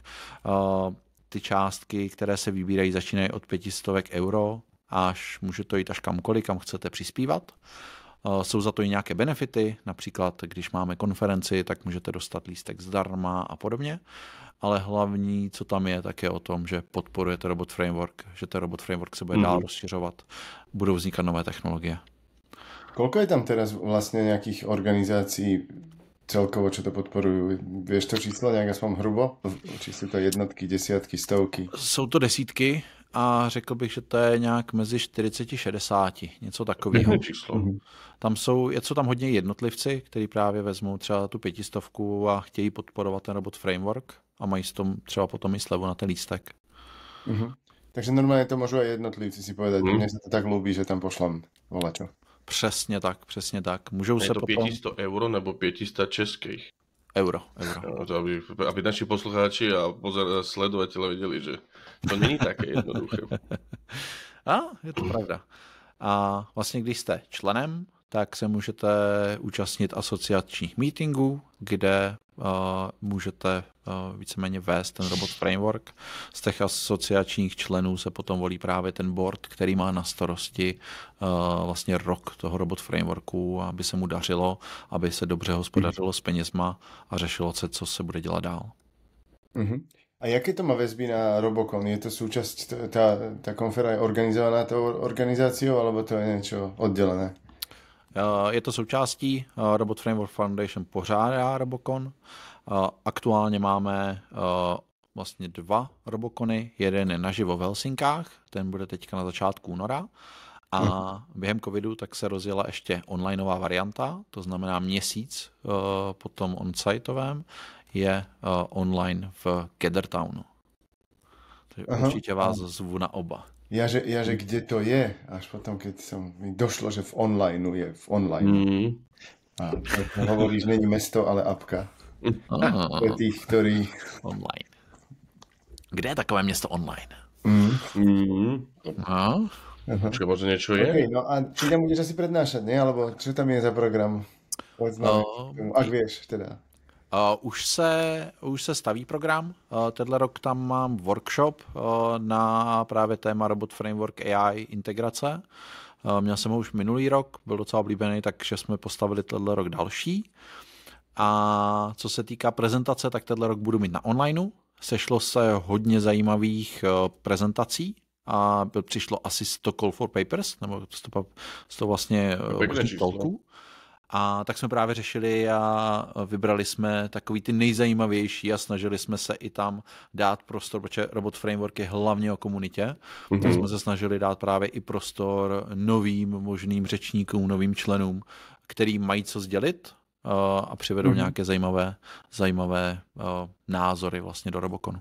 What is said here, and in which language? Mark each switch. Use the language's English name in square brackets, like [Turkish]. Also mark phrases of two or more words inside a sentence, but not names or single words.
[Czech] Ty částky, které se vybírají, začínají od 500 euro, až může to jít až kamkoliv, kam chcete přispívat. Jsou za to i nějaké benefity, například když máme konferenci, tak můžete dostat lístek zdarma a podobně, ale hlavní, co tam je, tak je o tom, že podporujete Robot Framework, že ten Robot Framework se bude dál rozšiřovat, budou vznikat nové technologie. [Slovak] Koľko je tam teraz vlastne nejakých organizácií celkovo, čo to podporujú? Vieš to číslo nějak aspoň hrubo? Či sú to jednotky, desiatky, stovky? [Czech] Jsou to desítky a řekl bych, že to je nějak mezi 40-60, něco takového. Tam jsou tam hodně jednotlivci, kteří právě vezmou třeba tu 500 a chtějí podporovat ten Robot Framework a mají s tom třeba potom i slevu na ten lístek. [Slovak] Takže normálně to môžu aj jednotlivci si povedať, mne sa to tak ľúbi, že tam pošlám volačo. [Czech] Přesně tak. Můžou je se to potom... 500 euro nebo 500 českých? Euro. [Slovak] Aby naši poslucháči a sledovateľe vedeli, že to není také jednoduché. Je to pravda. [Czech] A vlastně, když jste členem, tak se můžete účastnit asociačních meetingů, kde můžete víceméně vést ten Robot Framework. Z těch asociačních členů se potom volí právě ten board, který má na starosti vlastně rok toho Robot Frameworku, aby se mu dařilo, aby se dobře hospodařilo s penězma a řešilo se, co se bude dělat dál. [Slovak] A jaké to má väzby na Robocon? Je to súčasť, tá konfera je organizovaná tou organizáciou, alebo to je niečo oddelené? [Czech] Je to součástí Robot Framework Foundation pořádá Robocon. Aktuálně máme vlastně 2 Robocony. Jeden je naživo v Helsinkách, ten bude teďka na začátku února. A během covidu tak se rozjela ještě onlineová varianta, to znamená měsíc po tom on-siteovém je online v Gathertownu. Takže určitě vás zvu na oba. [Slovak] Jaže kde to je, až potom, keď mi došlo, že v online je v online. A to hovoríš, není mesto, ale apka. Pre tých, ktorí... Online. [Czech] Kde je takové město online? [Slovak] Počkej, možno niečo je? Okay, no a ty tam budeš asi prednášať, nie? Alebo čo tam je za program? Ak vieš, teda. [Czech] Už se staví program. Tenhle rok tam mám workshop na právě téma Robot Framework AI integrace. Měl jsem ho už minulý rok, byl docela oblíbený, takže jsme postavili tenhle rok další. A co se týká prezentace, tak tenhle rok budu mít na onlineu. Sešlo se hodně zajímavých prezentací a přišlo asi 100 [English] call for papers, [Czech] nebo 100 vlastně talků. A tak jsme právě řešili a vybrali jsme takový ty nejzajímavější a snažili jsme se i tam dát prostor, protože Robot Framework je hlavně o komunitě, tak jsme se snažili dát právě i prostor novým možným řečníkům, novým členům, který mají co sdělit a přivedou nějaké zajímavé názory vlastně do Roboconu.